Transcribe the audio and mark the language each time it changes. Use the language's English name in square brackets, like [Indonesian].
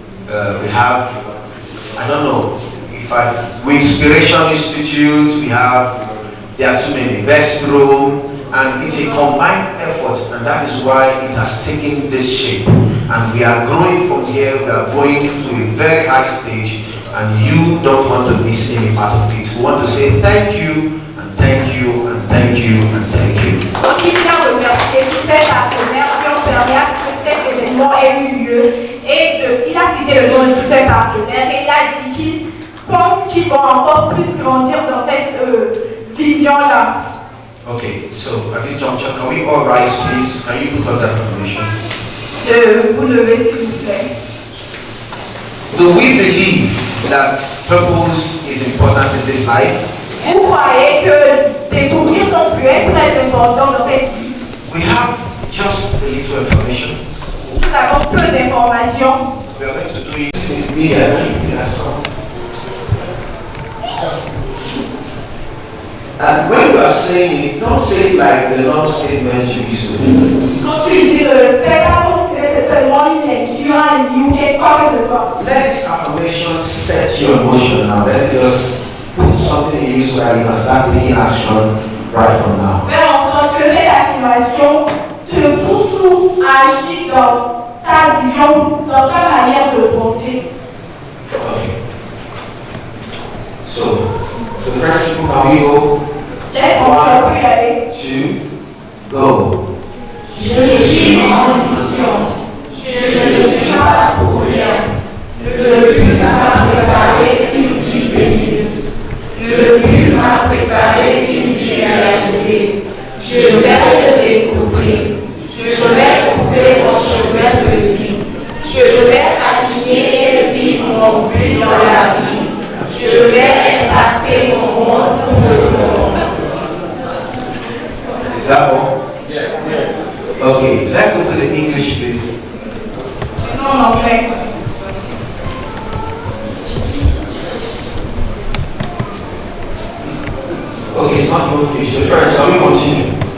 [English] I don't know if we Inspiration Institute, there are too many, Best Room, and it's a combined effort, and that is why it has taken this shape. And we are growing from here, we are going to a very high stage, and you don't want to miss any part of it. We want to say thank you, and thank you, and thank you, and thank you. [French] Donc il vient remercier tous ces partenaires qui ont permis à ce que cet événement ait eu lieu. Et il a cité le nom de tous ces partenaires et il a dit qu'il pense qu'ils vont encore plus grandir dans cette vision-là. [English] Okay, so at this juncture, can we all rise, please? Can you put up that information? [French] Vous levez s'il vous plaît. [English] Do we believe that purpose is important in this life? [French] Vous croyez que découvrir son but est très important dans cette vie? [English] We have just a little information. [French] Nous avons peu d'informations. [English] We are going to do it immediately. And when you are saying it, don't say it like the Lord statements you used to do. [French] Quand tu dis le faire, c'est seulement une lecture, un livre, quoi que ce soit. [English] Let this affirmation set your emotion now. Let's just put something in you so that you can start taking action right from now. [French] Faire en sorte que cette affirmation te pousse à agir dans ta vision, dans ta manière de penser. [English] Okay. So, the French people, can we go? 1, 2, go. [French] Je suis en mission. Je ne vis pas pour rien. Le but m'a préparé une vie bénisse. Le but m'a préparé une vie réalisée. Je vais le découvrir. Je vais trouver mon chemin de vie. Je vais aligner et vivre mon but dans la vie. Je vais impacter mon monde pour le monde. [English] Is that all? Yeah. Yes. Okay, let's go to the English, please. [French] Non, anglais. [English] Okay, it's not even finished. The French, shall we continue?